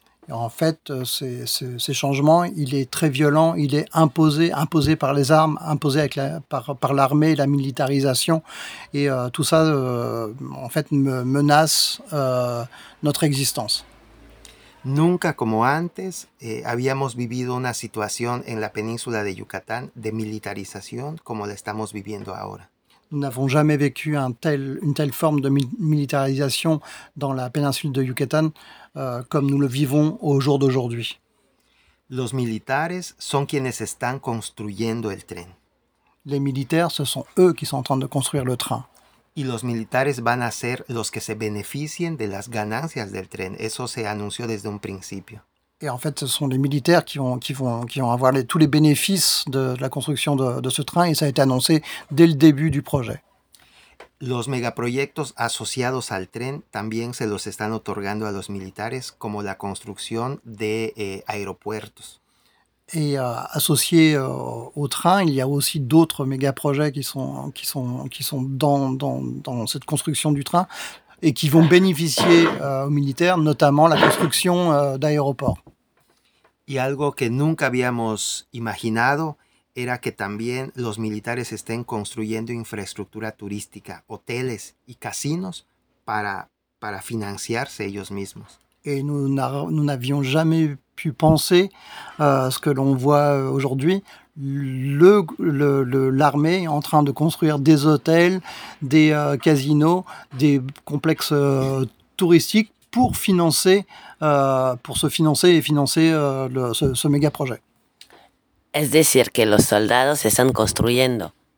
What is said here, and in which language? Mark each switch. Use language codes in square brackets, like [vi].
[fr] Et en fait, ces changements, il est très violent, il est imposé par les armes, imposé par l'armée, la militarisation. Et tout ça, en fait, menace notre existence. [es] Nunca como antes habíamos vivido una situación en la península de Yucatán de militarización como la estamos viviendo ahora. [fr] Nous n'avons jamais vécu une telle forme de militarisation dans la péninsule de Yucatán comme nous le vivons au jour d'aujourd'hui. [es] Los militares son quienes están construyendo el tren. [fr] Les militaires, ce sont eux qui sont en train de construire le train. [es] Y los militares van a ser los que se beneficien de las ganancias del tren. Eso se anunció desde un principio. [fr] Et en fait, ce sont les militaires qui vont avoir tous les bénéfices de la construction de ce train, et ça a été annoncé dès le début du projet. [es] Los megaproyectos asociados al tren también se los están otorgando a los militares, como la construcción de aeropuertos. [fr] Et associé au train, il y a aussi d'autres mégaprojets qui sont dans cette construction du train et qui vont bénéficier aux militaires, notamment la construction d'aéroports. [es] Y algo que nunca habíamos imaginado era que también los militares estén construyendo infraestructura turística, hoteles y casinos para financiarse ellos mismos. [fr] Et nous n'avions jamais pu penser ce que l'on voit aujourd'hui, l'armée est en train de construire des hôtels, des casinos, des complexes touristiques pour financer ce méga projet. [es] Es decir que los soldados se están construyendo.